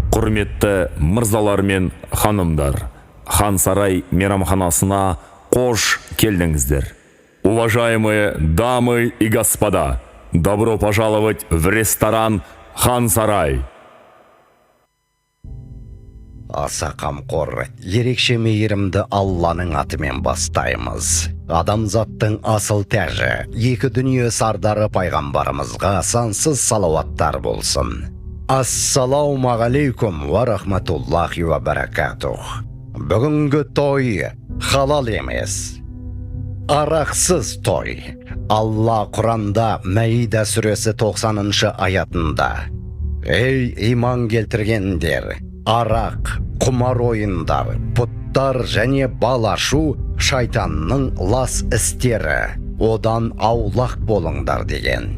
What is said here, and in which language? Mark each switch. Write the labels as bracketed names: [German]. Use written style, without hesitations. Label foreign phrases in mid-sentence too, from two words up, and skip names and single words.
[Kazakh] Құрметті мырзалар мен ханымдар, Хан Сарай мейрамханасына қош келдіңіздер. [Russian] Уважаемые дамы и господа, добро пожаловать в ресторан Хан Сарай. [Kazakh] Аса қамқор, ерекше мейірімді Алланың атымен бастаймыз. Адамзаттың асыл тәжі, екі дүние сардары пайғамбарымызға сансыз салауаттар болсын. [Arabic] السلام عليكم ورحمة الله وبركاته. [Kazakh] Бүгінгі той халал емес, арақсыз той. Алла Құранда Мәида сүресі 90-шы аятында: «Ей иман келтіргендер, арақ, құмар ойындар, пұттар және бал ашу шайтанның лас істері, одан аулақ болыңдар» деген.